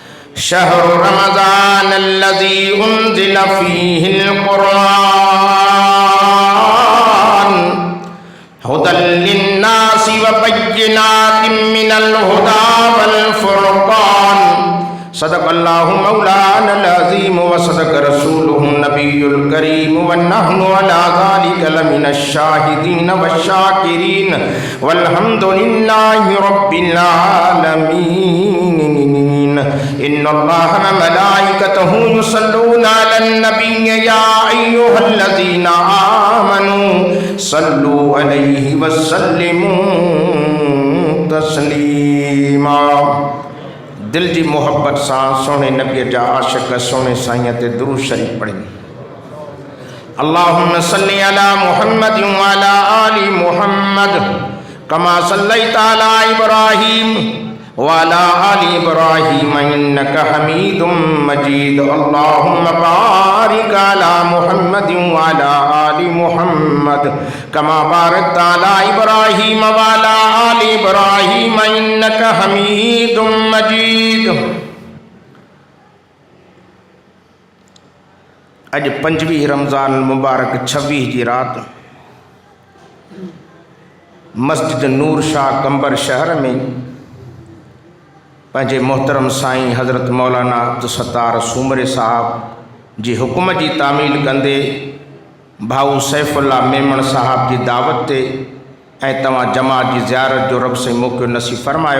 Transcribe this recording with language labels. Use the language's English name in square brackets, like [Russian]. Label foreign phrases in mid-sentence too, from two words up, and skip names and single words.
[Arabic] شهر رمضان الذي أنزل فيه القرآن هدى للناس وبينات من الهدى والفرقان. صدق الله مولانا العظيم وصدق رسوله النبي الكريم ونحن على ذلك لمن الشاهدين والشاكرين والحمد لله رب العالمين. إن الله وملائكته يصلون على النبي يا أيها الذين آمنوا صلوا عليه وسلموا تسليما. [Sindhi] दिल जी मोहब्बत सां सोने नबी जा आशिक सोने साईं ते दुरूद शरीफ पढ़ी। [Arabic] اللهم صل على محمد وعلى آل محمد كما صليت على إبراهيم وعلى آل إبراهيم إنك حميد مجيد. اللهم بارك على محمد وعلى آل محمد كما باركت على إبراهيم وعلى آل إبراهيم إنك حميد مجيد. [Sindhi] अज 25 रमज़ान मुबारक 26 जी रात मस्जिद नूर शाह कंबर शहर में पंहिंजे मोहतरम साईं हज़रत मौलाना अब्दुलसत्तार सूमरे साहब जी हुकुम जी तामील कंदे भाऊ सैफुल्ला मेमण साहब जी दावत ते ऐं तव्हां जमात जी ज़ियारत जो रब से मौक़ो नसीब फरमायो।